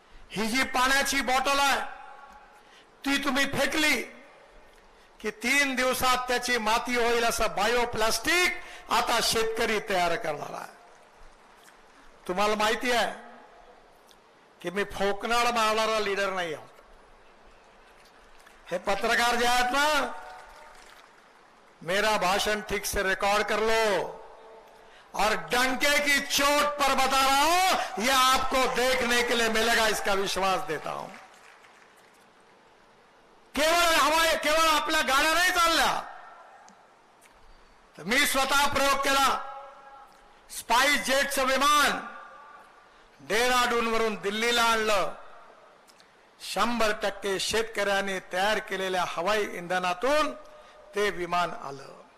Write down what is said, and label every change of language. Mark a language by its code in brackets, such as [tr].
[mr] ही जी पाण्याची बॉटल आहे ती तुम्ही फेकली की 3 दिवसात त्याची माती होईल असं बायो प्लास्टिक आता शेतकरी तयार करणार आहे. तुम्हाला माहिती आहे की मी फोकनाड मारणारा लीडर नाही आहोत. हे पत्रकार जे आहेत ना, [hi] मेरा भाषण ठीक से रिकॉर्ड कर लो और डंके की चोट पर बता रहा हूं, यह आपको देखने के लिए मिलेगा, इसका विश्वास देता हूं. [mr] केवळ आपल्या गाड्या नाही चालल्या. मी स्वतः प्रयोग केला. स्पाइस जेटचं विमान डेहराडून वरून दिल्लीला आणलं. 100% शेतकऱ्यांनी तयार केलेल्या हवाई इंधनातून ते विमान आलं.